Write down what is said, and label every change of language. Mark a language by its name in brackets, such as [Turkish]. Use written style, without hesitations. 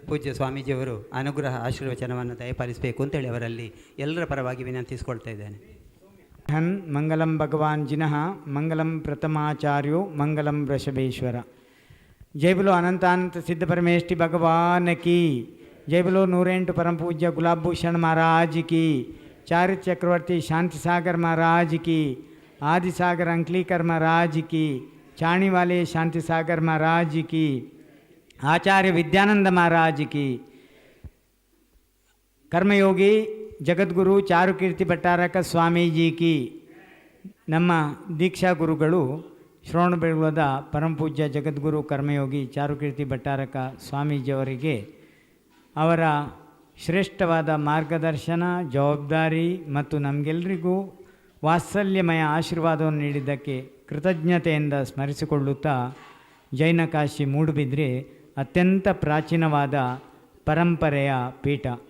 [Kannada] ಪೂಜ್ಯ ಸ್ವಾಮೀಜಿಯವರು ಅನುಗ್ರಹ ಆಶೀರ್ವಚನವನ್ನು ದಯಪಾಲಿಸಬೇಕು ಅಂತೇಳಿ ಅವರಲ್ಲಿ ಎಲ್ಲರ ಪರವಾಗಿ ವಿನಂತಿಸಿಕೊಳ್ತಾ ಇದ್ದೇನೆ. [Sanskrit] ಹನ್ ಮಂಗಲಂ ಭಗವಾನ್ ಜಿನಃ ಮಂಗಲಂ ಪ್ರಥಮಾಚಾರ್ಯೋ ಮಂಗಲಂ ವೃಷಭೇಶ್ವರ. [Hindi] ಜೈ ಬಲೋ ಅನಂತಾನಂತ ಸಿದ್ಧ ಪರಮೇಷ್ಠಿ ಭಗವಾನ್ ಕಿ ಜೈ. ಬಲೋ 108 परम पूज्य गुलाब भूषण महाराज की, चारित्र चक्रवर्ती शांति सागर महाराज की, आदि सागर अंकलीकर महाराज की, चाणी वाले शांति सागर महाराज की, आचार्य विद्यानंद महाराज की, कर्मयोगी ಜಗದ್ಗುರು ಚಾರುಕೀರ್ತಿ ಭಟ್ಟಾರಕ ಸ್ವಾಮೀಜಿ ಕಿ. [Kannada] ನಮ್ಮ ದೀಕ್ಷಾ ಗುರುಗಳು ಶ್ರವಣಬೆಳಗೊಳದ ಪರಮಪೂಜ್ಯ ಜಗದ್ಗುರು ಕರ್ಮಯೋಗಿ ಚಾರುಕೀರ್ತಿ ಭಟ್ಟಾರಕ ಸ್ವಾಮೀಜಿಯವರಿಗೆ ಅವರ ಶ್ರೇಷ್ಠವಾದ ಮಾರ್ಗದರ್ಶನ, ಜವಾಬ್ದಾರಿ ಮತ್ತು ನಮಗೆಲ್ಲರಿಗೂ ವಾತ್ಸಲ್ಯಮಯ ಆಶೀರ್ವಾದವನ್ನು ನೀಡಿದ್ದಕ್ಕೆ ಕೃತಜ್ಞತೆಯಿಂದ ಸ್ಮರಿಸಿಕೊಳ್ಳುತ್ತಾ, ಜೈನ ಕಾಶಿ ಮೂಡುಬಿದ್ರೆ ಅತ್ಯಂತ ಪ್ರಾಚೀನವಾದ ಪರಂಪರೆಯ ಪೀಠ.